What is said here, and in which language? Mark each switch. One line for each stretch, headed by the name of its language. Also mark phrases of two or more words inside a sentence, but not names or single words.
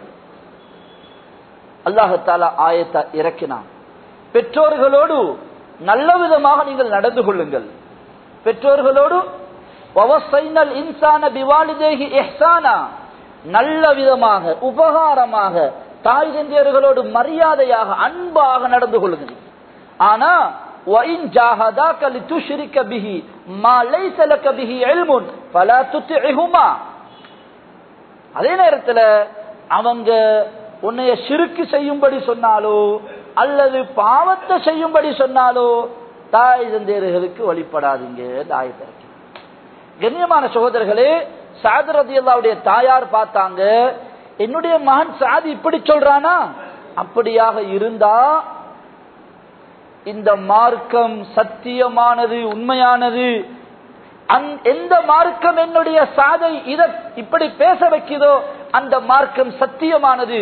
Tamil: அல்லாஹ் தஆலா ஆயத்தை இறக்கினான், பெற்றோர்களோடு நல்ல விதமாக நீங்கள் நடந்து கொள்ளுங்கள். பெற்றோர்களோடு
Arabic: ووصينا الإنسان بوالديه إحسانا,
Tamil: நல்ல விதமாக உபகாரமாக தாய் தந்தையர்களோடு மரியாதையாக அன்பாக நடந்து கொள்ளுங்கள்.
Arabic: ஆனா وَإِنْ جَاهَدَاكَ لِتُشْرِكَ بِهِ مَا لَيْسَ لَكَ بِهِ عِلْمٌ فَلَا تُطِعْهُمَا.
Tamil: அதே நேரத்தில் அவங்க உன்னைய ஷிர்க் செய்யும்படி சொன்னாலோ அல்லது பாவத்தை செய்யும்படி சொன்னாலோ தாய் தந்தையர்களுக்கு வழிபடாதீங்க. கண்ணியமான சகோதரர்களே, சாத் ரலியல்லாஹுடைய தாயார் பார்த்தாங்க, என்னுடைய மகன் சாத் இப்படி சொல்றானா, அப்படியாக இருந்தா இந்த மார்க்கம் சத்தியமானது, உண்மையானது, எந்த மார்க்கம் என்னுடைய சாதை இதை இப்படி பேச வைக்கிறதோ அந்த மார்க்கம் சத்தியமானது.